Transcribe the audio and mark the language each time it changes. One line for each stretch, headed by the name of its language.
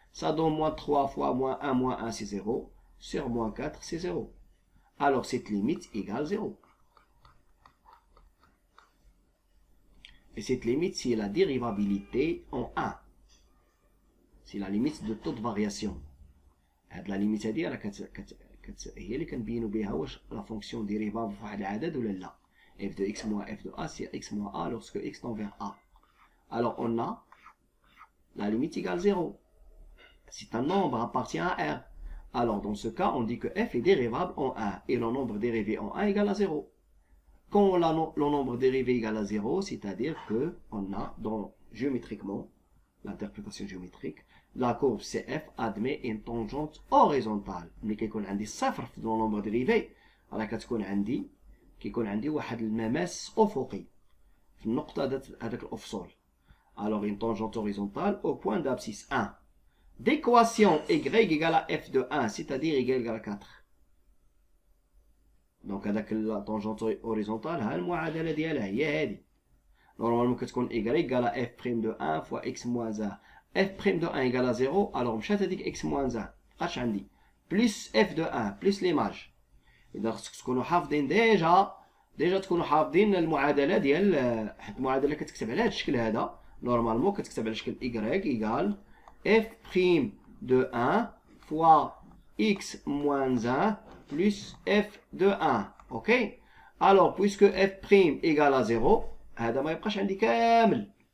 French: Ça donne moins 3 fois moins 1, c'est 0. Sur moins 4, c'est 0. Alors, cette limite égale 0. Et cette limite, c'est la dérivabilité en 1. C'est la limite de toute variation.
Arabic: La limite هذه هي اللي كنبينوا بها واش la fonction dérivable في واحد العدد ولا لا.
French: f de x moins f de a, c'est x moins a lorsque x tend vers a. Alors on a la limite égale 0. C'est un nombre appartient à R. Alors dans ce cas, on dit que f est dérivable en 1 et le nombre dérivé en 1 égale à 0. Quand le nombre dérivé égale à 0, c'est-à-dire qu'on a, géométriquement, l'interprétation géométrique, la courbe CF admet une tangente horizontale.
Arabic: Mais كيكون عندي صفر في le nombre dérivé, راه كيكون عندي واحد المماس أفقي في النقطة هذاك الأفصول.
French: Alors une tangente horizontale au point d'abscisse 1. D'équation y égale à f de 1, c'est-à-dire y égale à 4.
Arabic: Donc هذاك la tangente horizontale ها المعادلة ديالها هي هذه.
French: Normalement كتكون y égale à f' de 1 fois x moins 1. f' de 1 égale à 0, alors
Arabic: مشات هذيك
French: x moins 1
Arabic: مابقاش عندي.
French: Plus f de 1 plus l'image.
Arabic: إذا خصك تكونوا حافظين ديجا تكونوا حافظين المعادلة ديال حيت المعادلة كتكتب على هذا الشكل هذا. نورمالمون كتكتب على شكل
French: y égale f' de 1 fois x moins 1 plus f de 1. Ok? Alors, puisque f' égale à 0,
Arabic: هذا ما يبقاش عندي كامل.